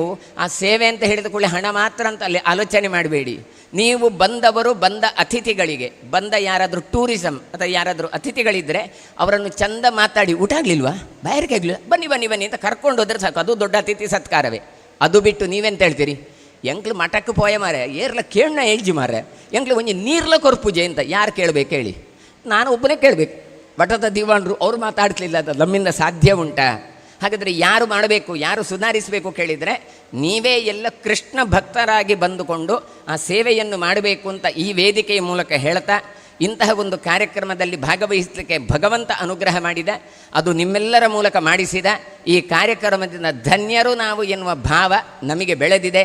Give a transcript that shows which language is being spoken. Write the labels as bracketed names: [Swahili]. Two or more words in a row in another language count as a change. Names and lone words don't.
[Kannada] ಆ ಸೇವೆ ಅಂತ ಹೇಳಿದ ಕೂಡಲೇ ಹಣ ಮಾತ್ರ ಅಂತ ಅಲ್ಲಿ ಆಲೋಚನೆ ಮಾಡಬೇಡಿ. ನೀವು ಬಂದವರು ಬಂದ ಅತಿಥಿಗಳಿಗೆ, ಬಂದ ಯಾರಾದರೂ ಟೂರಿಸಮ್ ಅಥವಾ ಯಾರಾದರೂ ಅತಿಥಿಗಳಿದ್ದರೆ ಅವರನ್ನು ಚಂದ ಮಾತಾಡಿ, ಊಟ ಆಗಲಿಲ್ವಾ, ಬಾಯಾರಿಕೆ ಆಗಲಿಲ್ಲ, ಬನ್ನಿ ಅಂತ ಕರ್ಕೊಂಡು ಹೋದರೆ ಸಾಕು, ಅದು ದೊಡ್ಡ ಅತಿಥಿ ಸತ್ಕಾರವೇ. ಅದು ಬಿಟ್ಟು ನೀವೆಂತ ಹೇಳ್ತೀರಿ, [Tulu] ಎಂಕ್ಲು ಮಠಕ್ಕೆ ಪೋಯ ಮಾರೆ ಏರ್ಲ ಕೇಳಣ ಹೇಳ್ಜಿ ಮಾರೆ, ಎಂಕ್ಲು ಒಂಜಿ ನೀರ್ಲ ಕೊರ್ಪೂಜೆ [Kannada] ಅಂತ ಯಾರು ಕೇಳಬೇಕು ಹೇಳಿ? ನಾನು ಒಬ್ಬನೇ ಕೇಳಬೇಕು. ಮಠದ ದಿವಾಣರು ಅವರು ಮಾತಾಡ್ಲಿಲ್ಲ, ಅದು ನಮ್ಮಿಂದ ಸಾಧ್ಯ ಉಂಟಾ? ಹಾಗಾದರೆ ಯಾರು ಮಾಡಬೇಕು, ಯಾರು ಸುಧಾರಿಸಬೇಕು ಕೇಳಿದರೆ ನೀವೇ ಎಲ್ಲ ಕೃಷ್ಣ ಭಕ್ತರಾಗಿ ಬಂದುಕೊಂಡು ಆ ಸೇವೆಯನ್ನು ಮಾಡಬೇಕು ಅಂತ ಈ ವೇದಿಕೆಯ ಮೂಲಕ ಹೇಳ್ತಾ, ಇಂತಹ ಒಂದು ಕಾರ್ಯಕ್ರಮದಲ್ಲಿ ಭಾಗವಹಿಸಲಿಕ್ಕೆ ಭಗವಂತ ಅನುಗ್ರಹ ಮಾಡಿದ, ಅದು ನಿಮ್ಮೆಲ್ಲರ ಮೂಲಕ ಮಾಡಿಸಿದ ಈ ಕಾರ್ಯಕ್ರಮದಿಂದ ಧನ್ಯರು ನಾವು ಎನ್ನುವ ಭಾವ ನಮಗೆ ಬೆಳೆದಿದೆ.